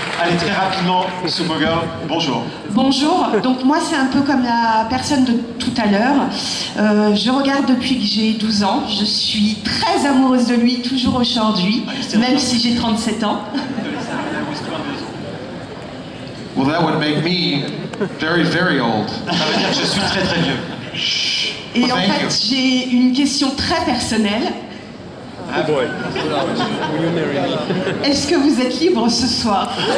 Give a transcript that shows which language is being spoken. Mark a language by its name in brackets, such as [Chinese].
[French] Allez, très rapidement, Supergirl, bonjour. Bonjour, donc moi c'est un peu comme la personne de tout à l'heure. Je regarde depuis que j'ai 12 ans. Je suis très amoureuse de lui, toujours aujourd'hui, même si j'ai 37 ans. [English] Well, that would make me very, very old. [French] Ça veut dire que je suis très, très vieux. Et en fait, j'ai une question très personnelle. [English] Oh boy. [French] Est-ce que vous êtes libre ce soir?